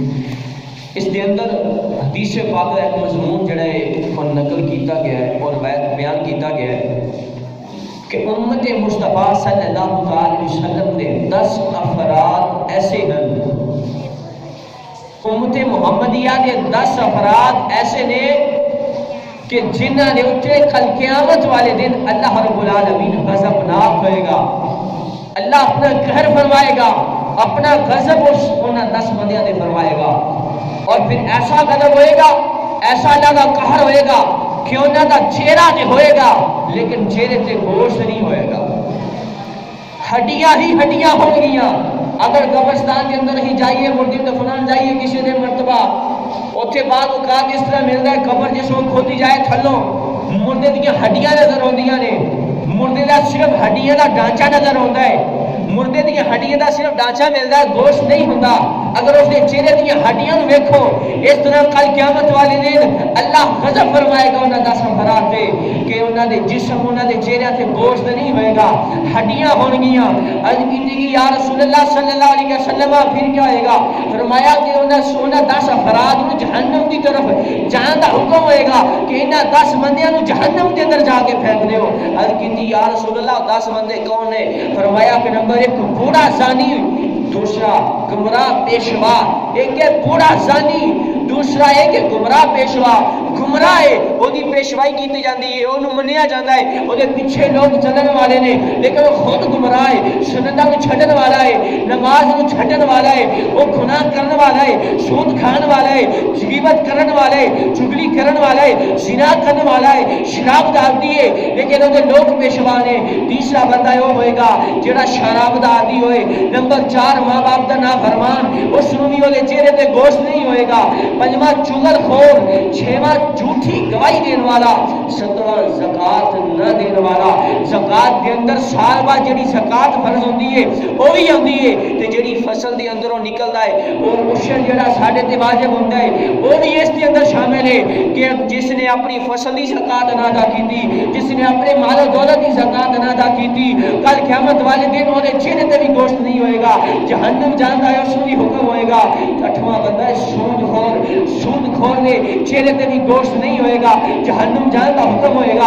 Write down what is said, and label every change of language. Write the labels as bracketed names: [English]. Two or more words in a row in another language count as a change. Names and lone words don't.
[Punjabi] اس دے اندر حدیث پاک کا ایک مضمون جڑا ہے وہ نقل کیتا گیا ہے اور روایت بیان کیتا گیا ہے کہ امت مصطفیٰ [Arabic] صلی اللہ علیہ وسلم [Punjabi] نے 10 افراد ایسے ہیں, امت محمدیہ کے 10 افراد ایسے نے کہ جنہاں نے اٹھے کل قیامت والے دن [Arabic] اللہ رب العالمین [Punjabi] غضبناک ہوئے گا, اللہ اپنا قہر فرمائے گا, اپنا غضب انہاں 10 بندیاں نے فرمائے گا. اور پھر ایسا غضب ہوئے گا, ایسا اللہ کا قہر ہوئے گا کہ انہاں دا چہرہ تے ہوئے گا لیکن چہرے تے گوشت نہیں ہوئے گا, ہڈیاں ہی ہڈیاں ہو گیاں. اگر قبرستان کے اندر ہی جائیے مردے دفنان جائیے کسی نے مرتبہ اوتھے بعد اوقات اس طرح ملتا ہے قبر جس کو کھودی جائے تھلوں مردے دیا ہڈیاں نظر ہوندیاں نے, مردے دا صرف ہڈیاں دا ڈھانچہ نظر آتا ہے، مردے دیا ہڈیاں دا صرف ڈھانچہ ملتا ہے، گوشت نہیں ہوتا۔ اگر اس کے چہرے دیا ہڈیاں ویکھو اس طرح کل قیامت والے دن اللہ غضب فرمائے گا انہاں 10 افراد تے کہ انہاں دے جسم انہاں دے چہرے تے گوشت نہیں ہوئے گا، ہڈیاں ہون گیاں۔ عرض کیتی کہ [Arabic] یا رسول اللہ صلی اللہ علیہ وسلم [Punjabi] پھر کیا ہوئے گا؟ فرمایا کہ انہاں 10 افراد نو جہنم دی طرف جان دا حکم ہوئے گا کہ انہاں 10 بندیاں نو جہنم دے اندر جا کے پھینک دیو۔ عرض کیتی [Arabic] یا رسول اللہ [Punjabi] 10 بندے کون نے؟ فرمایا کہ نمبر 1 بوڑھا زانی، دوسرا گمراہ پیشوا، ایک ہے بوڑھا زانی، دوسرا ایک ہے گمراہ پیشوا۔ گمراہ ہے وہ دی پیشوائی کیتی جاندی ہے، انہوں منیا جاندہ ہے، وہ دے پیچھے لوگ چلن والے نے، لیکن وہ خود گمراہ ہے، سنتہ کو چھڑن والا ہے، نماز کو چھڑن والا ہے، وہ گناہ کرن والا ہے، سود کھان والا ہے، غیبت کرن والا ہے، چگلی کرن والا ہے، زنا کرن والا ہے، شراب داردی ہے، لیکن وہ دے لوگ پیشوا نے۔ تیسرا بندہ وہ ہوئے گا جڑا شراب داردی ہوئے۔ نمبر 4 ماں باپ دا نافرمان، اس نوی والے چہرے تے گوشت نہیں ہوئے گا۔ 5واں چغل خور، 6واں جھوٹی گواہی دین والا، 7واں زکات نہ دین والا۔ زکات دے اندر سال بعد جڑی زکات فرض ہوندی ہے وہ بھی ہوندی ہے تے جڑی فصل دے اندروں نکلدا ہے وہ عشر جڑا ساڈے تے واجب ہوندا ہے وہ بھی اس دے اندر شامل ہے کہ جس نے اپنی فصل دی زکات نہ ادا کیتی، جس نے اپنے مال و دولت دی زکات نہ ادا کیتی، کل قیامت والے دن اودے چہرے تے بھی گوشت نہیں ہوئے گا، جہنم جاندا ہے، اس بھی حکم ہوئے گا۔ 8واں بندہ ہے سود خور، سود خور نے چہرے تے بھی گوشت نہیں ہوئے گا، جہنم جان کا حکم ہوئے گا۔